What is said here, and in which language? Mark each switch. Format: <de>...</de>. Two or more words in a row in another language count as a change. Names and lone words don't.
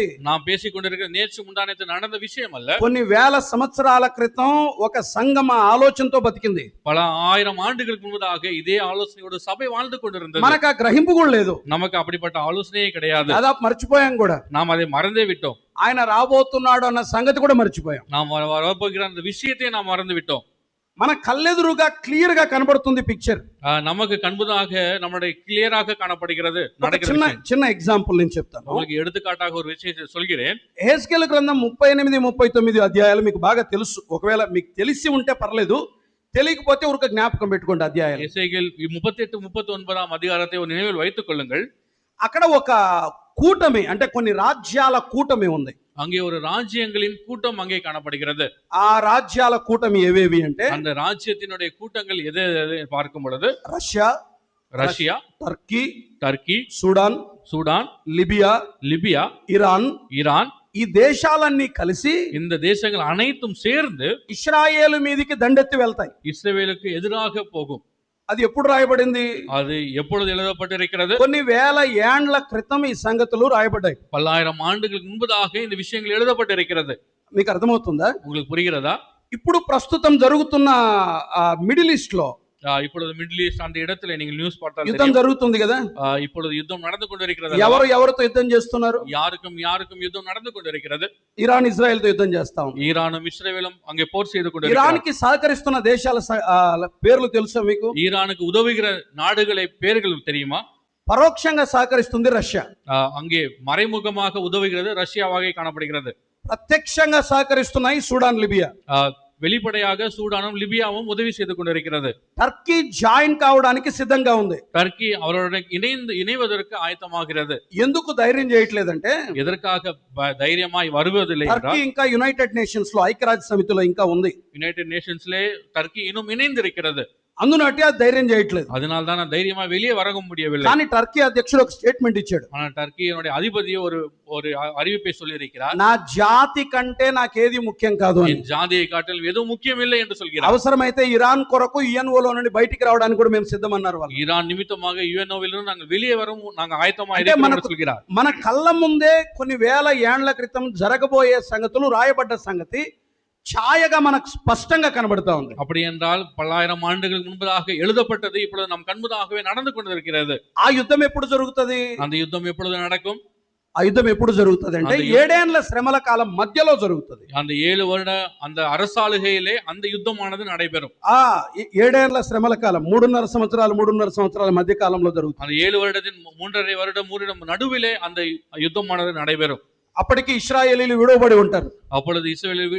<ta>நாம் பேசிக் கொண்டிருக்கிற நேற்று முந்தானத்து நடந்த விஷயம் அல்ல.</ta> <te>కొన్ని వేల సంవత్సరాల క్రితం ఒక సంఘం ఆలోచనతో బతికింది.</te> <ta>பல ஆயிரம் ஆண்டுகளுக்கு முன்பதாக இதே ఆలోచనயோடு సభ வாழ்ந்து கொண்டிருந்தது.</ta> <te>మనకు ఆ గ్రహింపు కూడా లేదు.</te> <ta>நமக்கு அப்படிப்பட்ட ஆலோசனையே கிடையாது.</ta> <te>దాదాపు మర్చిపోయాం కూడా.</te> <ta>நாம் அதை மறந்தே விட்டோம்.</ta> <te>ఆయన రాబోతున్నాడు అన్న సంగతి కూడా మర్చిపోయాం.</te> <ta>நாம் வரப்போகிற அந்த விஷயத்தை நாம் மறந்து விட்டோம்.</ta> <te>మన కళ్ళెదురుగా క్లియర్ గా కనబడుతుంది పిక్చర్.</te> <ta>நமக்கு கண்புதாக நம்முடைய கிளியராக காணப்படுகிறது.</ta> <te>చిన్న ఎగ్జాంపుల్ నేను చెప్తాను.</te> <ta>உங்களுக்கு எடுத்துக்காட்டாக ஒரு விஷயத்தை சொல்கிறேன்.</ta> <te>యెహెజ్కేలు గ్రంథం 38, 39 అధ్యాయాలు మీకు బాగా తెలుసు. ఒకవేళ మీకు తెలిసి ఉంటే పర్లేదు, తెలియకపోతే ఒక జ్ఞాపకం పెట్టుకోండి అధ్యాయాలు.</te> <ta>எசேக்கியேல் 38, 39 அதிகாரத்தை ஒரு நினைவில் வைத்துக் கொள்ளுங்கள்.</ta> <te>అక్కడ ఒక కూటమి, అంటే కొన్ని రాజ్యాల కూటమి ఉంది.</te> <ta>அங்கே ஒரு ராஜ்யங்களின் கூட்டம் அங்கே காணப்படுகிறது.</ta> <te>ఆ రాజ్యాల కూటమి ఏవేవి అంటే,</te> <ta>அந்த ராஜ்யத்தினுடைய கூட்டங்கள் எது பார்க்கும் பொழுது ரஷ்யா,</ta> <te>టర్కీ, సూడాన్, లిబియా, ఇరాన్, ఈ దేశాలన్నీ కలిసి,</te> <ta>இந்த தேசங்கள் அனைத்தும் சேர்ந்து</ta> <te>ఇశ్రాయేలు మీదికి దండెత్తి వెళ్తాయి.</te> <ta>இஸ்ரவேலுக்கு எதிராக போகும்.</ta> <te>అది ఎప్పుడు రాయబడింది?</te> <ta>அது எப்பொழுது எழுதப்பட்டிருக்கிறது?</ta> <te>కొన్ని వేల ఏండ్ల క్రితం ఈ సంగతులు రాయబడ్డాయి.</te> <ta>பல்லாயிரம் ஆண்டுகளுக்கு முன்பதாக இந்த விஷயங்கள் எழுதப்பட்டிருக்கிறது.</ta> <te>మీకు అర్థమవుతుందా?</te> <ta>உங்களுக்கு புரிகிறதா?</ta> <te>ఇప్పుడు ప్రస్తుతం జరుగుతున్న మిడిల్ ఈస్ట్ లో,</te> <ta>இப்பொழுது மிடில் ஈஸ்ட் அந்த இடத்துல நீங்க நியூஸ் பார்த்தால்</ta> <te>యుద్ధం జరుగుతుంది కదా.</te> <ta>இப்பொழுது யுத்தம் நடந்து கொண்டிருக்கிறது.</ta> <te>ఎవరితో యుద్ధం చేస్తున్నారు?</te> <ta>யாருக்கும் யுத்தம் நடந்து கொண்டிருக்கிறது.</ta> <te>ఇరాన్ ఇజ్రాయెల్ తో యుద్ధం చేస్తా ఉంది.</te> <ta>ஈரானும் இஸ்ரவேலும் அங்கே போர் செய்து கொண்டிருக்கிறது.</ta> <te>ఇరాన్ కి సహకరిస్తున్న దేశాల పేర్లు తెలుసా మీకు?</te> <ta>ஈரானுக்கு உதவுகிற நாடுகளை பேர்கள் தெரியுமா?</ta> <te>పరోక్షంగా సహకరిస్తుంది రష్యా.</te> <ta>அங்கே மறைமுகமாக உதவுகிறது ரஷ்யாவாக காணப்படுகிறது.</ta> <te>ప్రత్యక్షంగా సహకరిస్తున్నాయి సూడాన్, లిబియా.</te> <ta>வெளிப்படையாக சூடானும் லிபியாவும் உதவி செய்து கொண்டிருக்கிறது.</ta> <te>టర్కీ జాయిన్ కావడానికి సిద్ధంగా ఉంది.</te> <ta>టర్కీ அவருடன் இணைவதற்கு ஆயத்தமாகிறது.</ta> <te>ఎందుకు ధైర్యం చేయట్లేదంటే,</te> <ta>எதற்காக தைரியமாய் வருவதில்லை என்றால்,</ta> <te>టర్కీ ఇంకా యునైటెడ్ నేషన్స్ లో, ఐక్యరాజ్య సమితిలో ఇంకా ఉంది.</te> <ta>யுனைடெட் நேஷன்ஸ்லே டர்க்கி இன்னும் இணைந்திருக்கிறது.</ta> <te>అందునట్టే అది ధైర్యం చేయట్లేదు.</te> <ta>அதனால தான் தைரியமா வெளியே வர முடியவில்லை.</ta> <te>కానీ టర్కీ అధ్యక్షుడు ఒక స్టేట్మెంట్ ఇచ్చాడు.</te> <ta>ஆனால் టర్కీயோட அதிபதி ஒரு அறிவிப்பை சொல்லி இருக்கிறார்.</ta> <te>నా జాతి కంటే నాకేది ముఖ్యం కాదు అని.</te> <ta>జాతిயை காட்டிலும் எதுவும் முக்கியம் இல்லை என்று சொல்கிறார்.</ta> <te>అవసరమైతే ఇరాన్ కొరకు యుఎన్ఓలో నుండి బయటికి రావడానికి కూడా మేము సిద్ధమన్నారు వాళ్ళు.</te> <ta>ஈரான் நிமித்தமாக యుఎన్ఓவிலிருந்து நாங்கள் வெளியே வரும் நாங்க ஆயத்தமா இருக்கிறோம் என்று சொல்கிறார்.</ta> <te>మన కళ్ళ ముందే కొన్ని వేల ఏండ్ల క్రితం జరగబోయే సంగతులు రాయబడ్డ సంగతి ఛాయగా మనకు స్పష్టంగా కనబడతా ఉంది.</te> <ta>அப்படி என்றால் பல்லாயிரம் ஆண்டுகளுக்கு முன்பதாக எழுதப்பட்டது இப்பொழுது நம் கண்முதாகவே நடந்து கொண்டிருக்கிறது.</ta> <te>ఆ యుద్ధం ఎప్పుడు జరుగుతది?</te> <ta>அந்த யுத்தம் எப்பொழுது நடக்கும்?</ta> <te>ఆ యుద్ధం ఎప్పుడు జరుగుతుంది అంటే 7 ఏళ్ల శ్రమల కాలం మధ్యలో జరుగుతుంది.</te> <ta>அந்த 7 வருட அந்த அரசாளுகையிலே அந்த யுத்தமானது நடைபெறும்.</ta> <te>7 ఏళ్ల శ్రమల కాలం 3.5 సంవత్సరాల మధ్య కాలంలో జరుగుతుంది.</te> <ta>அந்த 7 வருடத்தின் 3.5 வருடம் நடுவிலே அந்த யுத்தமானது நடைபெறும்.</ta> <te>అప్పటికి ఇశ్రాయేలీలు విడవబడి ఉంటారు.</te> <ta>அப்பொழுது இஸ்ரவேலர்கள்</ta>